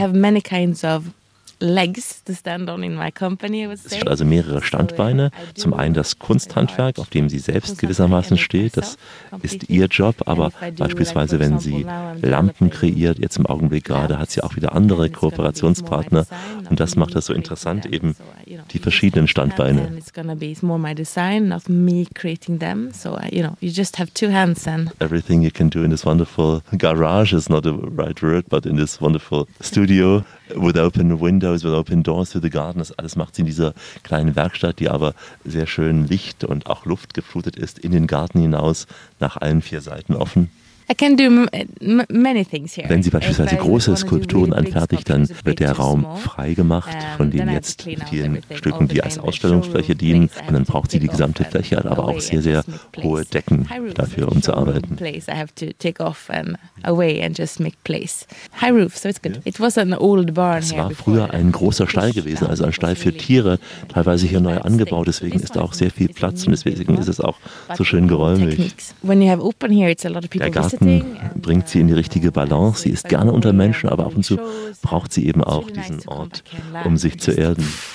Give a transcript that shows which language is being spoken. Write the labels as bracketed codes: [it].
[en] Many kinds of legs to stand on in my company, I would say. [de] Es gibt also mehrere Standbeine. Zum einen das Kunsthandwerk, auf dem sie selbst gewissermaßen steht. Das ist ihr Job. Aber beispielsweise, wenn sie Lampen kreiert, jetzt im Augenblick gerade, hat sie auch wieder andere Kooperationspartner. Und das macht das so interessant, eben die verschiedenen Standbeine. [en] It's gonna be more my design, not me creating them. So, you know, you just have two hands then. Everything you can do in this wonderful garage is not the right word, but in this wonderful studio. With open windows, with open doors to the garden, [de] das alles macht sie in dieser kleinen Werkstatt, die aber sehr schön Licht und auch Luft geflutet ist, in den Garten hinaus, nach allen vier Seiten offen. [en] I can do many things here. [de] Wenn sie beispielsweise große Skulpturen anfertigt, dann wird der Raum freigemacht von den jetzt vielen Stücken, die als Ausstellungsfläche dienen. Und dann braucht sie die gesamte Fläche, hat aber auch sehr, sehr hohe Decken dafür, um zu arbeiten. [en] I have to take off and away and just make place. High roof, so it's good. It was an old barn. [de] Es war früher ein großer Stall gewesen, also ein Stall für Tiere, teilweise hier neu angebaut. Deswegen ist da auch sehr viel Platz und deswegen ist es auch so schön geräumig. [en] When you have open here, it's a lot of people. [de] Bringt sie in die richtige Balance. Sie ist gerne unter Menschen, aber ab und zu braucht sie eben auch diesen Ort, um sich zu erden.